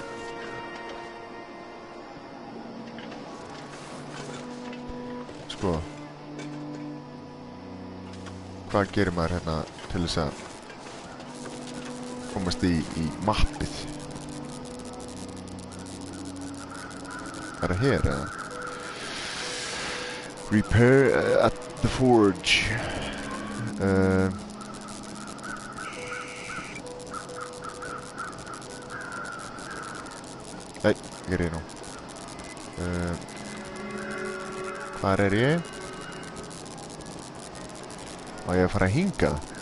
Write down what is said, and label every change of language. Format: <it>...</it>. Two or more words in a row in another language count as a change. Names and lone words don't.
<is>Sko, hvað gerir maður hérna til þess að komast í mappið? Er það hér eða?</is> <en>Repair at the forge.</en> <is>Nei, ger ég nú. Hvar er ég? Á ég að fara að hingað?</is>